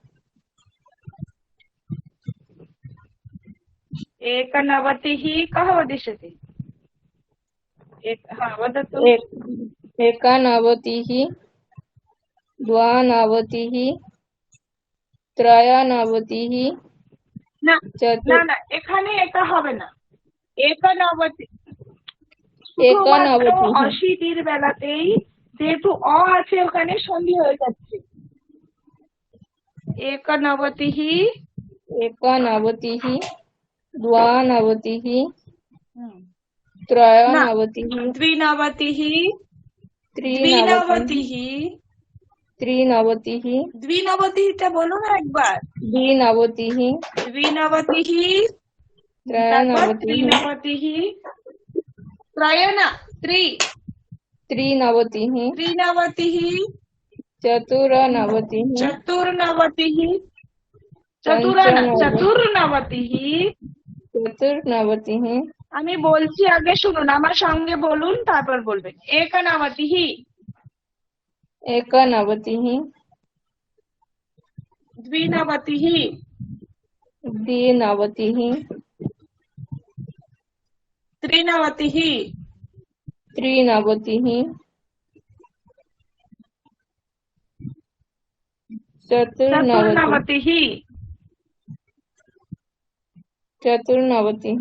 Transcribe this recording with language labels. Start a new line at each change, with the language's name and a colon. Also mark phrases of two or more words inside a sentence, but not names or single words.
Sanskrit: एकनवतिः कः वदिष्यति वदतु एकानवतिः द्वानवतिः त्रयानवतिः
Bangla: না না না এখানে এটা হবে না একানবতী শুধুমাত্র অশীতির বেলাতেই যেহেতু অ আছে ওখানে সন্ধি হয়ে যাচ্ছে একানবতিः
Sanskrit: एकानवतिः द्वानवतिः त्रयानवतिः द्विनवतिः त्रिनवतिः त्रिनवतिः
Bangla: द्विनवतिটা বলো না একবার
Sanskrit: द्विनवतिः द्विनवतिः त्रयानवतिः त्रिनवतिः त्रिनवतिः त्रिनवतिः चतुर्नवतिः चतुर्नवतिः चतुर्नवतिः चतुर्नवतिः
Bangla: আমি বলছি আগে শুনুন আমার সঙ্গে বলুন তারপর বলবেন একনবতিः
Sanskrit: एकनवतिः द्विनवतिः द्विनवतिः त्रिनवतिः त्रिनवतिः चतुर्नवतिः चतुर्नवतिः